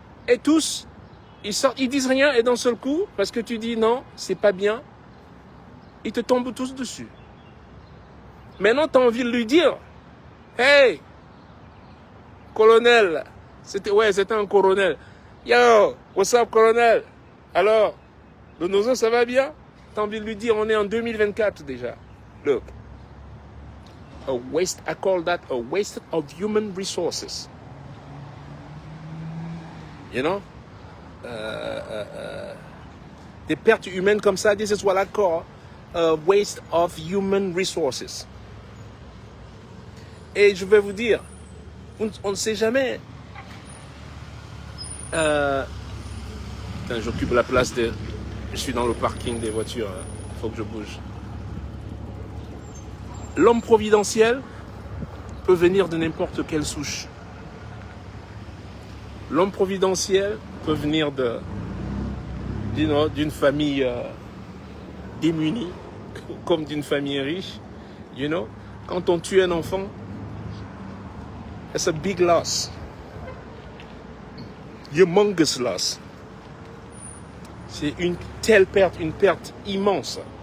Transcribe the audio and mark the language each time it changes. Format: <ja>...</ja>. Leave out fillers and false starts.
<fr>Et tous, ils sortent, ils disent rien, et d'un seul coup, parce que tu dis non, c'est pas bien, ils te tombent tous dessus. Maintenant, tu as envie de lui dire, hey, colonel, c'était un colonel.</fr> <en>Yo, what's up,</en> <fr>colonel? Alors, le Nozo, ça va bien? T'as envie de lui dire, on est en 2024 déjà.</fr> <en>Look, I call that a waste of human resources. You know?</en> <fr>Des pertes humaines comme ça,</fr> <en>this is what I call a waste of human resources.</en> <fr>Et je vais vous dire, on ne sait jamais. J'occupe la place de... Je suis dans le parking des voitures, il faut que je bouge. L'homme providentiel peut venir de n'importe quelle souche. L'homme providentiel peut venir d'une famille démunie, comme d'une famille riche.</fr> <en>You know?</en> <fr>Quand on tue un enfant,</fr> <en>it's a big loss. Humongous loss.</en> <fr>C'est une telle perte, une perte immense.</fr>